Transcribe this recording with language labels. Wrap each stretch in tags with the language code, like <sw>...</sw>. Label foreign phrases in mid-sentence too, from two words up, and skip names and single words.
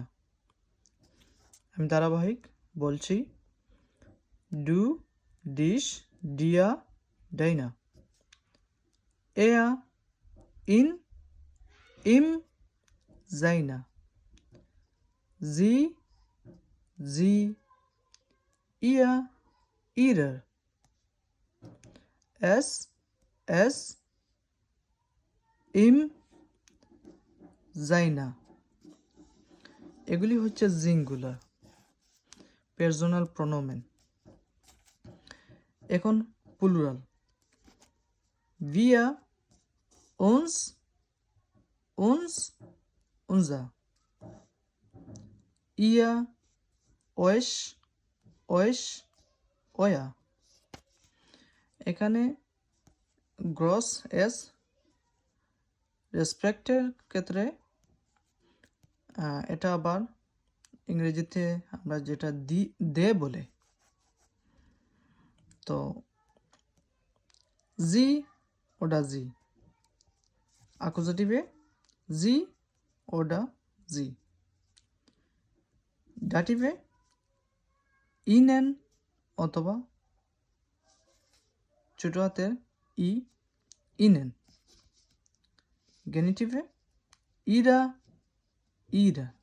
<bn>আমি ধারাবাহিক বলছি:</bn> <de>du, dich, dir, deiner, er, ihn, ihm, seiner, sie, sie, ihr, ihrer, es, es, ihm, seiner.</de> <bn>এগুলি হচ্ছে</bn> <de>Singular Personal Pronomen.</de> <bn>এখন প্লুরাল:</bn> <de>wir, uns, uns, unser, ihr, euch, euch, euer।</de> <bn>এখানে</bn> <de>groß S</de> <bn>রেসপেক্টের ক্ষেত্রে এটা আবার ইংরেজিতে আমরা যেটা দে বলে।</bn> <de>তো Sie oder Sie, Akkusativ Sie oder sie, Dativ Ihnen</de> <bn>অথবা ছোট হাতের ই,</bn> <de>ihnen, Genitiv Ihrer, ihrer.</de>